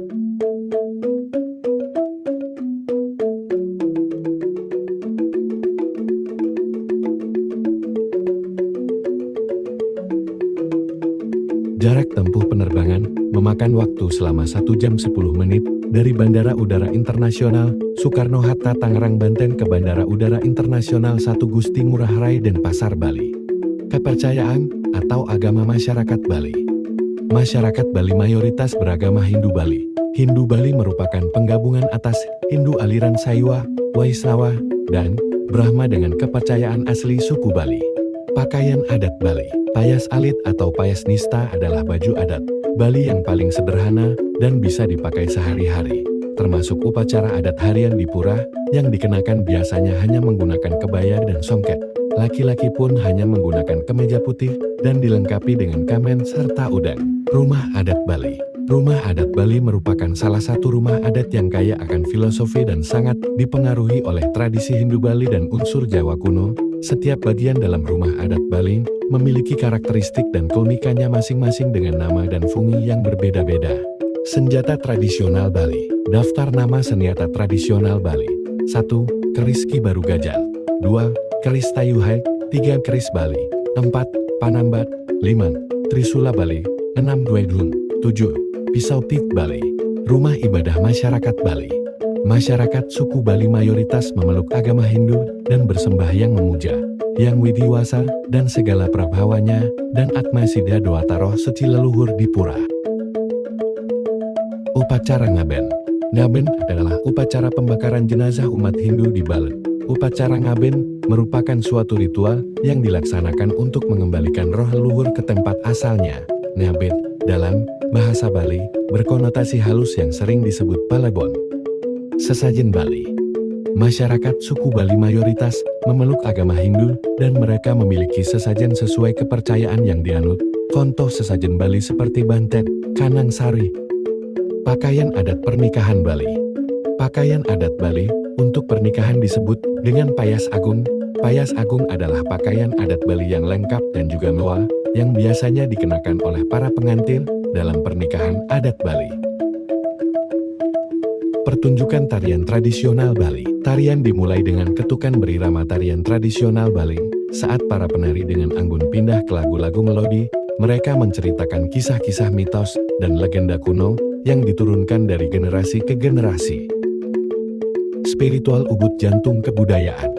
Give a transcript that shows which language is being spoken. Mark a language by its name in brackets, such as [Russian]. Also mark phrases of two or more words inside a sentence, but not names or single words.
[Indonesian] Jarak tempuh penerbangan memakan waktu selama 1 jam 10 menit dari Bandara Udara Internasional Soekarno-Hatta Tangerang, Banten ke Bandara Udara Internasional 1 Gusti Ngurah Rai Denpasar, Bali. Kepercayaan atau agama masyarakat Bali. Masyarakat Bali mayoritas beragama Hindu Bali. Hindu Bali merupakan penggabungan atas Hindu aliran Saiwa, Waisnawa, dan Brahma dengan kepercayaan asli suku Bali. Pakaian adat Bali. Payas alit atau payas nista adalah baju adat Bali yang paling sederhana dan bisa dipakai sehari-hari, termasuk upacara adat harian di pura yang dikenakan biasanya hanya menggunakan kebaya dan songket. Laki-laki pun hanya menggunakan kemeja putih dan dilengkapi dengan kamen serta udang. Rumah adat Bali. Rumah adat Bali merupakan salah satu rumah adat yang kaya akan filosofi dan sangat dipengaruhi oleh tradisi Hindu Bali dan unsur Jawa kuno. Setiap bagian dalam rumah adat Bali memiliki karakteristik dan keunikannya masing-masing dengan nama dan fungsi yang berbeda-beda. Senjata tradisional Bali. Daftar nama senjata tradisional Bali. 1. Keris Ki Baru Gajal. 2. Keris Tayuhai. 3. Keris Bali. 4. Panambat. 5. Trisula Bali. 6. Dwedun. 7. Pisau Tik Bali. Rumah ibadah masyarakat Bali. Masyarakat suku Bali mayoritas memeluk agama Hindu dan bersembahyang memuja Yang Widiwasa dan segala prabhawanya dan Atma Siddha Dewata suci leluhur di pura. Upacara Ngaben. Ngaben adalah upacara pembakaran jenazah umat Hindu di Bali. Upacara Ngaben merupakan suatu ritual yang dilaksanakan untuk mengembalikan roh leluhur ke tempat asalnya. Ngaben, dalam bahasa Bali, berkonotasi halus yang sering disebut palebon. Sesajen Bali. Masyarakat suku Bali mayoritas memeluk agama Hindu dan mereka memiliki sesajen sesuai kepercayaan yang dianut. Contoh sesajen Bali seperti bantet, kanang sari. Pakaian adat pernikahan Bali. Pakaian adat Bali untuk pernikahan disebut dengan payas agung. Payas agung adalah pakaian adat Bali yang lengkap dan juga mewah, yang biasanya dikenakan oleh para pengantin dalam pernikahan adat Bali. Pertunjukan tarian tradisional Bali. Tarian dimulai dengan ketukan berirama tarian tradisional Bali. Saat para penari dengan anggun pindah ke lagu-lagu melodi, mereka menceritakan kisah-kisah mitos dan legenda kuno yang diturunkan dari generasi ke generasi. Spiritual Ubud Jantung Kebudayaan.